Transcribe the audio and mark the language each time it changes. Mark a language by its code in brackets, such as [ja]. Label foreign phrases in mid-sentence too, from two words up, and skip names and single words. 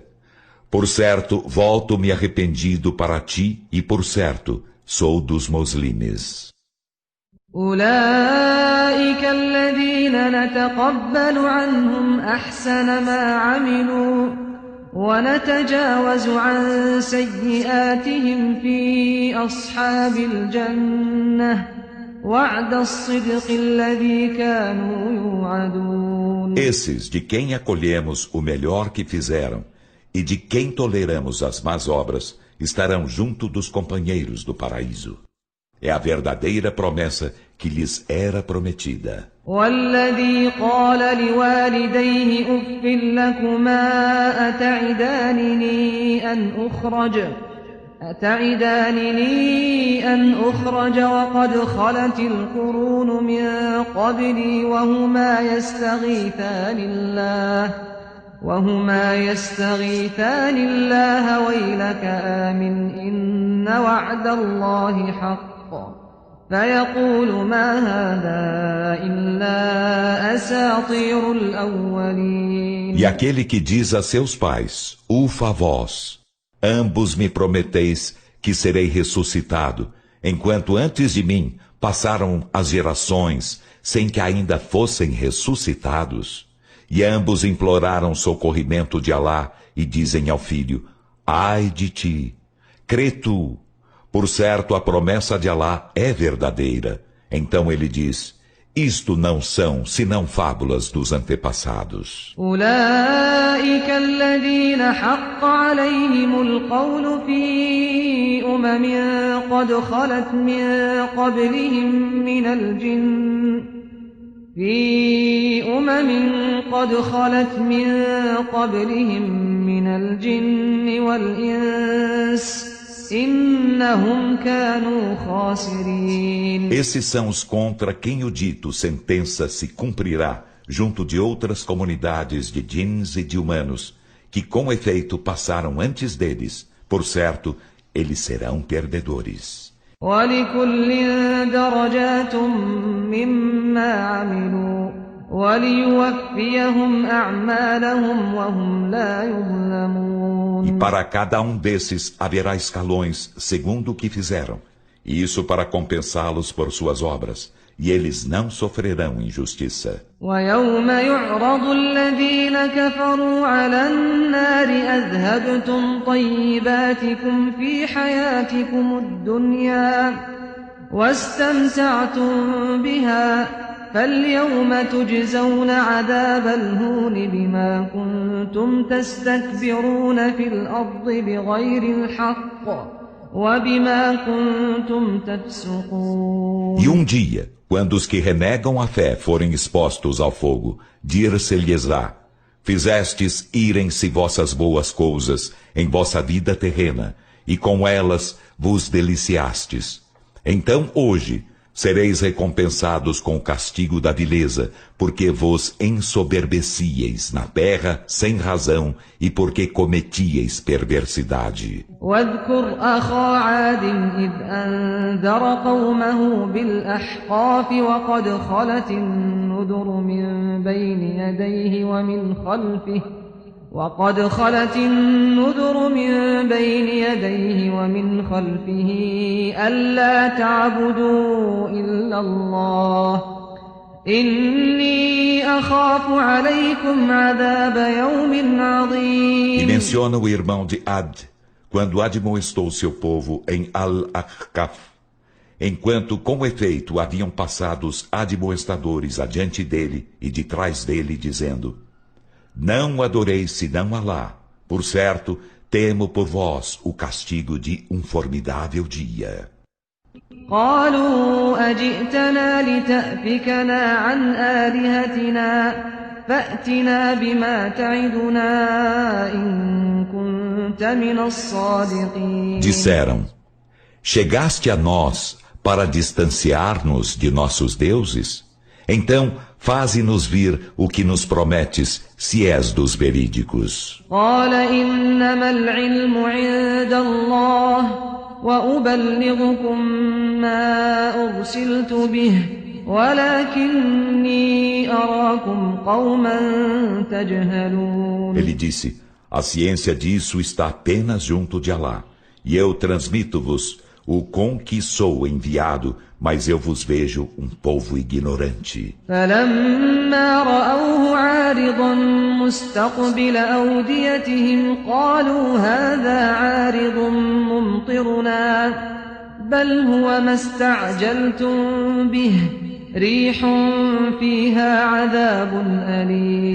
[pt] Por certo, volto-me arrependido para ti e, por certo, sou dos muslimes. [ar] أولئك الذين نتقبل عنهم أحسن ما عملوا ونتجاوز عن سيئاتهم في أصحاب الجنة وعد الصدق الذي كانوا يوعدون. [pt] Esses de quem acolhemos o melhor que fizeram e de quem toleramos as más obras estarão junto dos companheiros do paraíso. É a verdadeira promessa que lhes era prometida. [ar] والذي قال لوالديه أف لكما أتعدانني أن أخرج وقد خلت القرون من قبلي وهما يستغيثان الله ويلك آمن إن وعد الله حق فيقول ما هذا إلا أساطير الأولين. [pt] E aquele que diz a seus pais, ufa vós, ambos me prometeis que serei ressuscitado, enquanto antes de mim passaram as gerações sem que ainda fossem ressuscitados. E ambos imploraram socorrimento de Alá e dizem ao filho, ai de ti, crê tu, por certo a promessa de Alá é verdadeira. Então ele diz, isto não são senão fábulas dos antepassados. [ar] أولئك الذين حق عليهم القول في قد خلت من قبلهم من الجن في قد خلت من قبلهم من الجن والإنس إنهم كانوا خاسرين. [pt] Esses são os contra quem o dito sentença se cumprirá junto de outras comunidades de djinns e de humanos, que com efeito passaram antes deles. Por certo, eles serão perdedores. [ar] وَلِكُلٍّ دَرَجَاتٌ مِّمَّا عَمِلُوا وَلِيُوَفِّيَهُمْ أَعْمَالَهُمْ وَهُمْ لَا يُظْلَمُونَ. [pt] E para cada um desses haverá escalões segundo o que fizeram, e isso para compensá-los por suas obras, e eles não sofrerão injustiça. [ar] وَيَوْمَ يُعْرَضُ الَّذِينَ كَفَرُوا عَلَى النَّارِ أَذْهَبْتُمْ طَيِّبَاتِكُمْ فِي حَيَاتِكُمُ الدُّنْيَا وَاسْتَمْتَعْتُمْ بِهَا فَالْيَوْمَ تُجْزَوْنَ عَذَابَ الْهُونِ بِمَا كُنتُمْ تَسْتَكْبِرُونَ فِي الْأَرْضِ بِغَيْرِ الْحَقِّ وَبِمَا كُنتُمْ تَفْسُقُونَ. [pt] E um dia, quando os que renegam a fé forem expostos ao fogo, dir-se-lhes-á: fizestes irem-se vossas boas coisas em vossa vida terrena, e com elas vos deliciastes. Então hoje sereis recompensados com o castigo da vileza, porque vos ensoberbecieis na terra sem razão e porque cometíeis perversidade. [ar] واذكر أخا عاد إذ أنذر قومه بالأحقاف وقد خلت النذر من بين يديه ومن خلفه ألا تعبدوا إلا الله إني أخاف عليكم عذاب يوم عظيم. [pt] E menciona o irmão de Ad, quando admoestou seu povo em Al-Ahqaf, enquanto com efeito haviam passado os admoestadores adiante dele e de trás dele, dizendo: não adoreis senão Alá. Por certo, temo por vós o castigo de um formidável dia. [ar] قالوا أجئتنا لتأفكنا عن آلهتنا فأتنا بما تعدنا إن كنت من الصادقين. [pt] Disseram: chegaste a nós para distanciar-nos de nossos deuses? Então, faze-nos vir o que nos prometes, se és dos verídicos. [ar] قال إنما العلم عند الله وأبلغكم ما أرسلت به ولكني أراكم قوما تجهلون. [pt] Ele disse: a ciência disso está apenas junto de Alá, e eu transmito-vos o com que sou enviado, mas eu vos vejo um povo ignorante. [ar] فلما رأوه عارضا مستقبل أوديتهم قالوا هذا عارض ممطرنا بل هو ما استعجلتم به ريح فيها عذاب أليم.